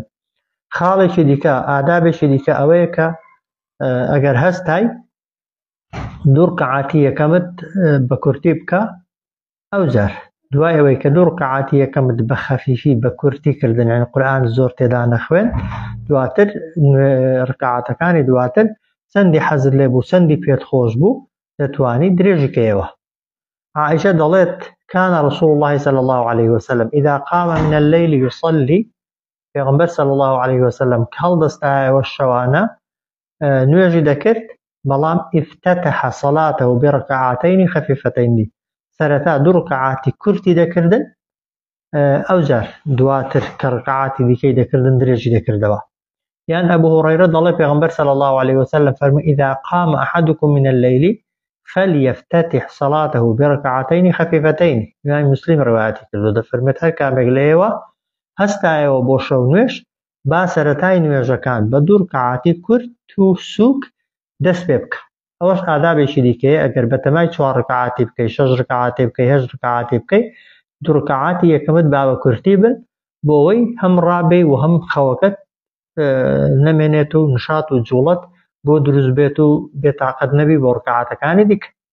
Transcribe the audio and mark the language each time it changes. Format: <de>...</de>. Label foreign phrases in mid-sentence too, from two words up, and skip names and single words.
<ckb>خاڵێکی دیکە ئادابێکی دیکە ئەوەیە کە ئەگەر هەستای دوو ڕکعاتی یەکەمت بە کورتی بکە، ئەوجار دوای ئەوەی کە دوو ڕکعاتی یەکەمت بە خەفیفی بە کورتی کردن، یعنی قورئان زۆر تێدا نەخوێن، دواتر ڕکعاتەکانی دواتر چەندی حەزت لێ بوو چەندی پێت خۆش بوو دەتوانی درێژی کەیەوە.</ckb> <ar>عائشة دەڵێت كان رسول الله صلى الله عليه وسلم إذا قام من الليل يصلي، پێغەمبەر صلى الله عليه وسلم</ar> <ckb>کە هەڵدەستایەوە شەوانە نوێژی دەکرد، بەڵام</ckb> <ar>افتتح صلاته بركعتين خفيفتين،</ar> <ckb>سەرەتا دوو ڕکعاتی کورتی دەکردن، ئەوجار دواتر کە ڕکعاتی دیکەی دەکردن درێژی دەکردەوە. یان ئەبو هورەیرە دەڵێ پێغەمبەر</ckb> <ar>صلى الله عليه وسلم فەرمووی إذا قام أحدكم من الليل فليفتتح صلاته بركعتين خفيفتين.</ar> <ckb>يعني مسلم رواياتي كردو دەفەرمێت هەر کامێک لەیەوە هەستایەوە بۆ شەو نوێژ با سەرەتای نوێژەکان بە دوو ڕکعاتی کورت و سووک دەست پێ بکە. ئەوەش ئادابێکی دیکەیە، ئەگەر بەتەمای 4 ڕکعاتی بکەی، 6 ڕکعاتی بکەی، 8 ڕکعاتی بکەی، دوو ڕکعاتی یەکەمت با بە کورتی بن بۆ ئەوەی هەم ڕابێ و هەم خەوەکەت نەمێنێت و نشات و جوڵەت بۆ دروست بێت و بێتاقەت نەبی بۆ ڕکعاتەکانی دیکە.</ckb>